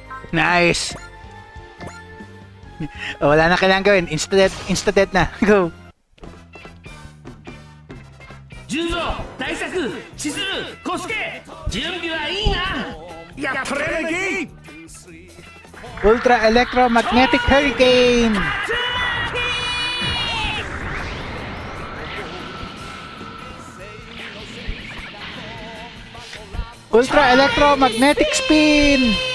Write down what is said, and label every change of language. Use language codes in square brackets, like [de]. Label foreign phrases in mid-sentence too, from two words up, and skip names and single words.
[tl] Nice! Oh, wala na kailangan gawin. Insta-dead na. Go! [ja] 純三大作千鶴小助準備はいいなやっとれねき [en] Ultra Electromagnetic Hurricane! Ultra Electromagnetic Spin!